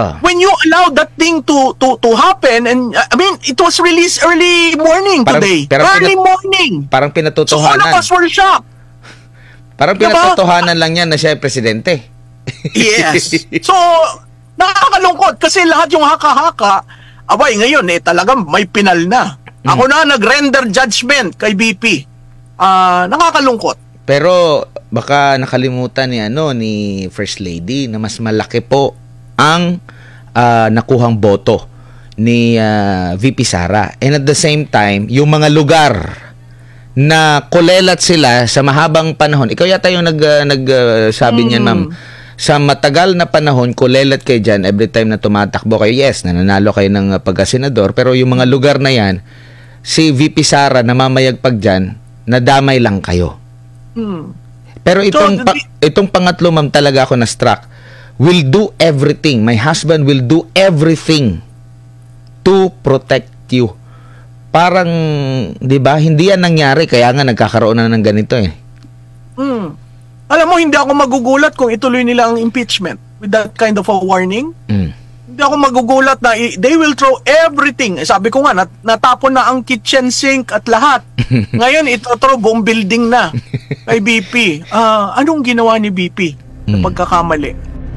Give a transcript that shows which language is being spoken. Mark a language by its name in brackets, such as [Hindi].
[English] When you allow that thing to happen, and I mean, it was released early morning today. Early morning. [Filipino] Parang pinatotohanan. [English] So all of us were shocked. [Filipino] Parang pinatotohanan lang yan na siya ay presidente. Yes. So, nakakalungkot kasi lahat yung haka-haka, abay ngayon talagang may pinal na. Ako na nag-render judgment kay BP. Nakakalungkot. Pero baka nakalimutan ni First Lady na mas malaki po ang nakuhang boto ni VP Sara. [English] And at the same time, [Filipino] yung mga lugar na kulelat sila sa mahabang panahon. Ikaw yata yung nagsabi niyan, ma'am. Sa matagal na panahon, kulelat kayo dyan every time na tumatakbo kayo. Yes, nananalo kayo ng pagkasenador. Pero yung mga lugar na yan, si VP Sara namamayagpag dyan, nadamay lang kayo. Pero itong pangatlo, ma'am, talaga ako na-struck. [English] Will do everything. My husband will do everything to protect you. [Filipino] Parang, di ba, hindi yan nangyari, kaya nga nagkakaroon na ng ganito eh. Alam mo, hindi ako magugulat kung ituloy nila ang impeachment [English] with that kind of a warning. [Filipino] Hindi ako magugulat na [English] they will throw everything. [Filipino] Sabi ko nga, natapon na ang kitchen sink at lahat. Ngayon, ito buong building na kay BP. Anong ginawa ni BP na pagkakamali?